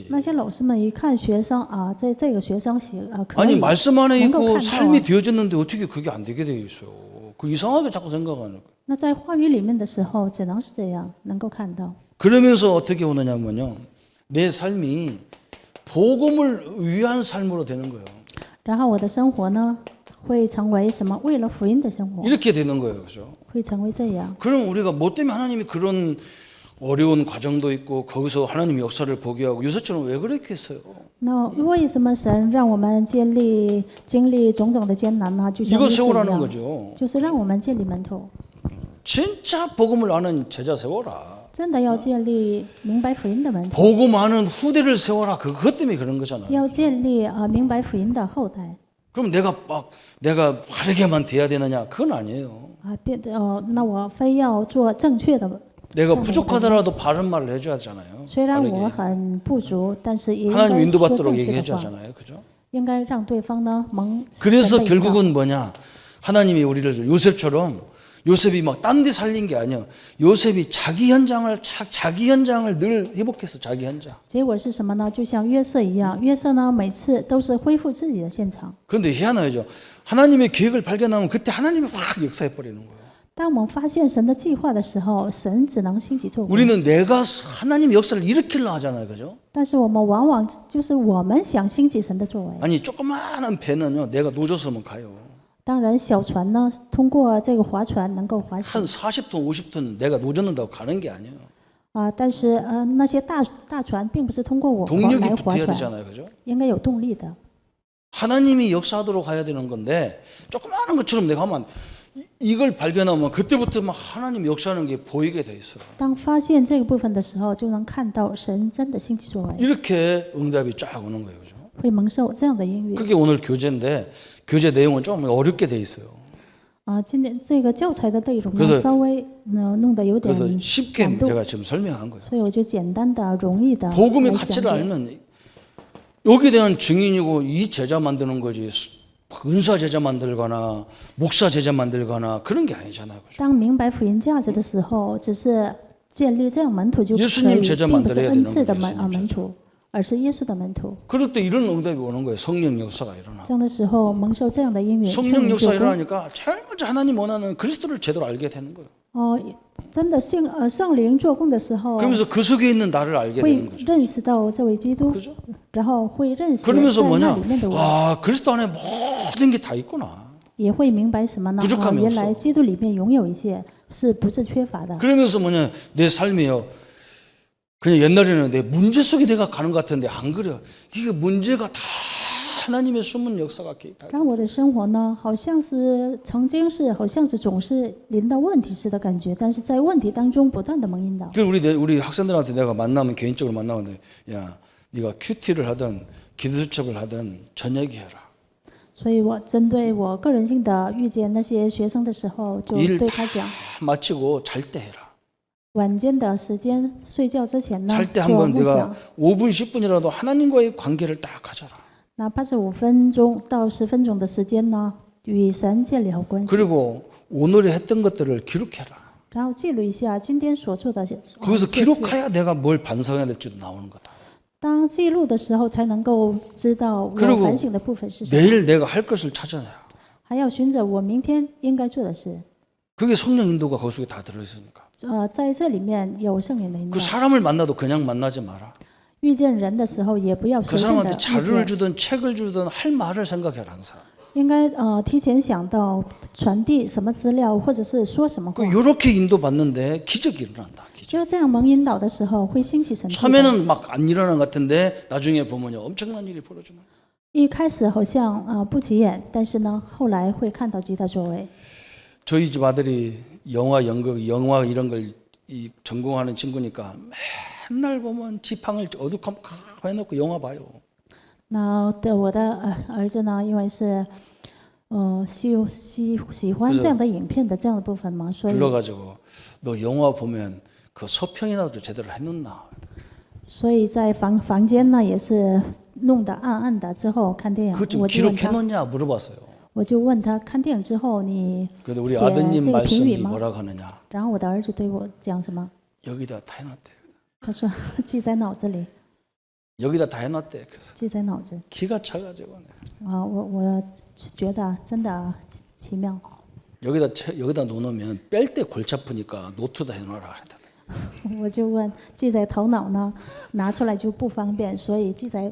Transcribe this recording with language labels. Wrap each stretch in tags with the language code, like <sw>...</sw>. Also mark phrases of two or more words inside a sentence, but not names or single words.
<zh>那些老师们一看学生啊，这个学生可</zh> <ko>아니</ko> <zh>以</zh> <ko>말씀 안에</ko> <zh>能够</zh> <ko>있고</ko> <zh>看到</zh> <ko>삶이</ko> <zh>啊。</zh> <ko>되어졌는데 어떻게 그게 안 되게 돼 있어요? 그 이상하게 자꾸 생각하는 거예요.</ko> <zh>那在话语里面的时候，只能是这样，能够看到。</zh> <ko>그러면서 어떻게 오느냐면요. 내 삶이 복음을 위한 삶으로 되는 거예요.</ko> <zh>然后我的生活呢，会成为什么？为了福音的生活，</zh> <ko>이렇게 되는 거예요. 그죠?</ko> <zh>会成为这样。</zh> <ko>그럼 우리가 뭐 때문에 하나님이 그런 어려운 과정도 있고 거기서 하나님의 역사를 보게 하고 요새처럼 왜 그렇게 했어요?</ko> <zh>那为什么神让我们经历种种的艰难呢？就像</zh> <ko>이거</ko> <zh>约瑟一</zh> <ko>세우라는</ko> <zh>样，</zh> <ko>거죠.</ko> <zh>就是让我们建立门徒，</zh> <ko>진짜 복음을 아는 제자 세워라.</ko> <zh>真的要建立明白福音的门徒，</zh> <ko>복음 아는 후대를 세워라. 그것 때문에 그런 거잖아요.</ko> <zh>要建立明白福音的后代。</zh> <ko>그럼 내가 바르게만 돼야 되느냐? 그건 아니에요.</ko> <zh>那我非要做正确的。</zh> <ko>내가 부족하더라도 바른 말을 해줘야 하잖아요.</ko> <zh>虽然</zh> <ko>바르게.</ko> <zh>我很不足，但是也应</zh> <ko>하나님</ko> <zh>该说</zh> <ko>인도받도록</ko> <zh>正确</zh> <ko>얘기해</ko> <zh>的</zh> <ko>줘야</ko> <zh>话，</zh> <ko>하잖아요. 그죠?</ko> <zh>应该让对方呢蒙。</zh> <ko>그래서</ko> <zh>神的引导</zh> <ko>결국은 뭐냐? 하나님이 우리를 요셉처럼 요셉이 막 딴 데 살린 게 아니야. 요셉이 자기 현장을 늘 회복했어. 자기 현장.</ko> <zh>结果是什么呢？就像约瑟一样，约瑟呢每次都是恢复自己的现场。</zh> <ko>그런데 희한하죠. 하나님의 계획을 발견하면 그때 하나님이 확 역사해 버리는 거예요.</ko> <zh>当我们发现神的计划的时候，神只能兴起作为。</zh> <ko>우리는 내가 하나님 역사를 일으키려 하잖아요. 그죠?</ko> <zh>但是我们往往就是我们想兴起神的作为。</zh> <ko>아니 조그마한 배는요. 내가 노졌으면 가요.</ko> <zh>当然，小船呢，通过这个划船能够划行</zh> <ko>한 40톤, 50톤 내가 노졌는다고 가는 게 아니에요.</ko> <zh>但是那些大船并不是通过我</zh> <ko>동력이</ko> <zh>来划</zh> <ko>붙어야</ko> <zh>船，</zh> <ko>되잖아요. 그죠?</ko> <zh>应该有动力的。</zh> <ko>하나님이 역사하도록 가야 되는 건데 조그마한 것처럼 내가 하면 이걸 발견하면 그때부터 막 하나님 역사하는 게 보이게 돼 있어요.</ko> <zh>当发现这个部分的时候，就能看到神真的兴起作为，</zh> <ko>이렇게 응답이 쫙 오는 거예요. 그죠?</ko> <zh>会蒙受这样的音乐。</zh> <ko>그게 오늘 교재인데 교재 내용은 좀 어렵게 돼 있어요.</ko> <zh>今天这个教材的内容</zh> <ko>그래서</ko> <zh>呢，稍微弄得有点</zh> <ko>그래서 쉽게</ko> <zh>难度，</zh> <ko>제가 지금 설명한 거예요.</ko> <zh>所以我就简单的、容易的</zh> <ko>복음의</ko> <zh>来</zh> <ko>가치를</ko> <zh>讲解。</zh> <ko>알면 여기에 대한 증인이고 이 제자 만드는 거지 은사 제자 만들거나 목사 제자 만들거나 그런 게 아니잖아요. 그죠?</ko> <zh>当明白福音价值的时候，只是建立这样门徒就可以，</zh> <ko>예수님 제자</ko> <zh>并不是</zh> <ko>만들어야</ko> <zh>恩</zh> <ko>되는</ko> <zh>赐的</zh> <ko>거예요. 예수님</ko> <zh>门徒，而是耶稣的门徒。</zh> <ko>그럴 때 이런 응답이 오는 거예요. 성령 역사가 일어나.</ko> <zh>这样的时候，蒙受这样的音乐，圣</zh> <ko>성령</ko> <zh>灵</zh> <ko>역사</ko> <zh>就工。</zh> <ko>일어나니까 제일 먼저 하나님 원하는 그리스도를 제대로 알게 되는 거예요.</ko> <zh>真的圣灵做工的时候，</zh> <ko>그러면서 그 속에 있는 나를 알게</ko> <zh>会</zh> <ko>되는 거죠.</ko> <zh>认识到这位基督，</zh> <ko>그죠?</ko> <zh>然后会认识</zh> <ko>그러면서</ko> <zh>在那</zh> <ko>뭐냐?</ko> <zh>里面的我，</zh> <ko>아, 그리스도 안에 모든 게 다 있구나.</ko> <zh>也会明白什么呢？</zh> <ko>부족함이</ko> <zh>原来</zh> <ko>없어</ko> <zh>基督里面拥有一切是不致缺乏的。</zh> <ko>그러면서 뭐냐? 내 삶이요. 그냥 옛날에는 내 문제 속에 내가 가는 것 같은데 안 그래요. 이게 문제가 다 하나님의 숨은 역사가 다.</ko> <zh>让我的生活呢，好像是总是临到问题似的感觉，但是在问题当中不断的蒙引导。</zh> <ko>그럼 우리 학생들한테 내가 만나면 개인적으로 만나는데 야, 네가 큐티를 하든 기도수첩을 하든 저녁에 해라.</ko> <zh>所以我针对我个人性的遇见那些学生的时候，就</zh> <ko>일</ko> <zh>对他讲，</zh> <ko>마치고 잘 때 해라.</ko> <zh>晚间的时间睡觉之前呢，</zh> <ko>잘 때</ko> <zh>做</zh> <ko>한번</ko> <zh>梦想</zh> <ko>내가 5분 10분이라도 하나님과의 관계를 딱 가져라.</ko> <zh>哪怕是5分钟到10分钟的时间呢，与神建立好关系，</zh> <ko>그리고 오늘에 했던 것들을 기록해라.</ko> <zh>然后记录一下今天所做的</zh> <ko>거기서</ko> <zh>这些事。</zh> <ko>기록해야 내가 뭘 반성해야 될지도 나오는 거다.</ko> <zh>当记录的时候，才能够知道我</zh> <ko>그리고</ko> <zh>反省的部分是什么，</zh> <ko>내일 내가 할 것을 찾아내야.</ko> <zh>还要寻找我明天应该做的事。</zh> <ko>그게 성령 인도가 거기 속에 다 들어있으니까.</ko> <zh>在这里面有圣灵的引导</zh> <ko>그 。 사람을 만나도 그냥 만나지 마라.</ko> <zh>遇见人的时候，也不要</zh> <ko>그</ko> <zh>随便的</zh> <ko>사람한테</ko> <zh>遇</zh> <ko>자료를</ko> <zh>见，</zh> <ko>주든 책을 주든 할 말을 생각해라 항상.</ko> <zh>应该提前想到传递什么资料，或者是说什么话。</zh> <ko>이렇게 인도받는데 기적이 일어난다. 기적.</ko> <zh>就这样蒙引导的时候，会兴起神迹的。</zh> <ko>처음에는 막 안 일어난 것 같은데 나중에 보면요 엄청난 일이 벌어지는.</ko> <zh>一一开始好像不起眼，但是呢，后来会看到极大作为。</zh> <ko>저희 집 아들이 영화, 연극, 영화 이런 걸 전공하는 친구니까 맨날 보면 지팡을 어둑하게 해놓고 영화 봐요.</ko> <zh>那对我的儿子呢，因为是喜欢这样的影片的这样的部分嘛，所以</zh> <ko>불러가지고 너 영화 보면 그 서평이라도 제대로 해놓나?</ko> <zh>所以在房间呢也是弄得暗暗的。之后看电影，</zh> <ko>그거 좀</ko> <zh>我就问他，</zh> <ko>기록해놓냐 물어봤어요.</ko> <zh>我就问他看电影之后你</zh> <ko>근데 우리</ko> <zh>写</zh> <ko>아드님</ko> <zh>这个评语</zh> <ko>말씀이</ko> <zh>吗？</zh> <ko>뭐라고 하느냐?</ko> <zh>然后我的儿子对我讲什么？</zh> <ko>여기다 다 해놨대.</ko> <zh>他说记在脑子里，</zh> <ko>여기다 다 해놨대. 그래서</ko> <zh>记在脑子。</zh> <ko>기가 차가지고</ko> <zh>我觉得真的奇妙。</zh> <ko>여기다 놓으면 뺄 때 골치 아프니까 노트다 해놔라.</ko> <zh>我就问记在头脑呢，拿出来就不方便，所以记在</zh>